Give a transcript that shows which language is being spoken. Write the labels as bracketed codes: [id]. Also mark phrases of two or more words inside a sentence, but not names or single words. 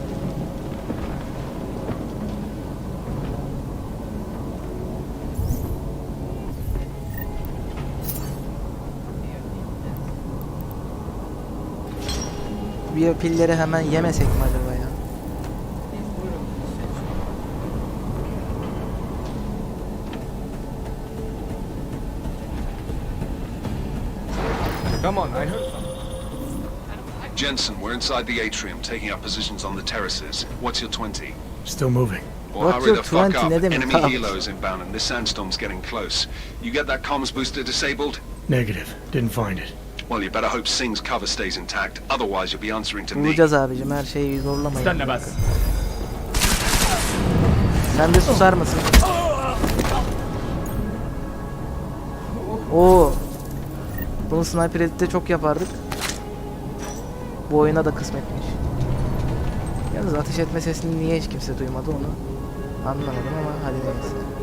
[tr] Bir pilleri hemen yemesek mi acaba ya? [en] Come on, I heard. Jensen, we're inside the atrium, taking up positions on the terraces. What's your 20? Still moving. Well, What's hurry your the fuck 20? up. [tr] Ne demek [en] Enemy [tr] abi? [en] helos inbound and this sandstorm's getting close. You get that comms booster disabled? Negative. Didn't find it. Well, you better hope Singh's cover stays intact. Otherwise, you'll be answering to me. [tr] Bulacağız abicim, her şeyi zorlamayın. [ar] استنى بس. [tr] Sen de susar mısın? Oo. Bunu Sniper Elite'de çok yapardık. Bu oyuna da kısmetmiş. Yalnız ateş etme sesini niye hiç kimse duymadı onu anlamadım ama hadi neyse.